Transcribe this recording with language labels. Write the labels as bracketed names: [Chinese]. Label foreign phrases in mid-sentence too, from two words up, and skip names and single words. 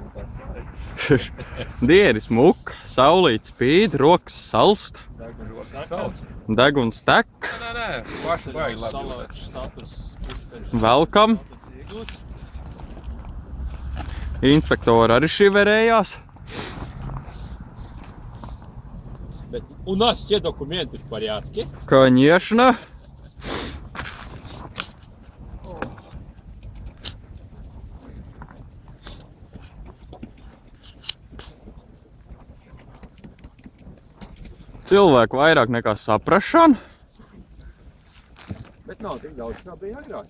[Latvian] Diena ir smuka, saulīt spīd, rokas salst. Deguns tek. Nē, paši baigi labi. Velkam. Inspektori arī šiverējās. [Russian] У нас все документы в порядке. Конечно. [Latvian] Cilvēku vairāk nekā saprašana. Bet nav tik daudz, kā bija agrāk.